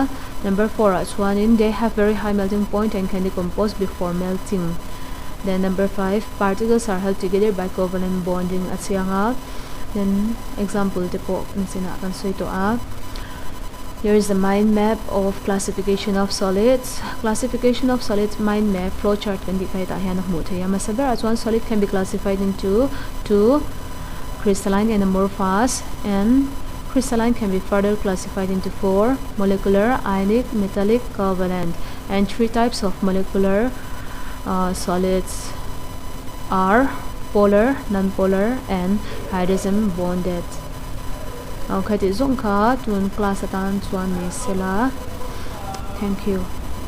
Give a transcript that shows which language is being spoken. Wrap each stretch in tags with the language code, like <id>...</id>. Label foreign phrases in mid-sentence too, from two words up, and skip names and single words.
<en>Number 4</en> <lus>chuan in</lus> <en>they have very high melting point and can decompose before melting. Then number 5 particles are held together by covalent bonding achianga. Then example</en> <lus>te po nsina kan soi to</lus> <en>here is the mind map of classification of solids. Classification of solids mind map flowchart</en> <lus>kan di kai ta hian hmu theya masabera chuan</lus> <en>solid can be classified into 2 crystalline and amorphous, and crystalline can be further classified into 4 molecular, ionic, metallic, covalent, and 3 types of molecular solids are polar, non-polar, and hydrogen bonded. Okay, this is class</en> <lus>atan chuan ni sela.</lus> <en>Thank you.</en>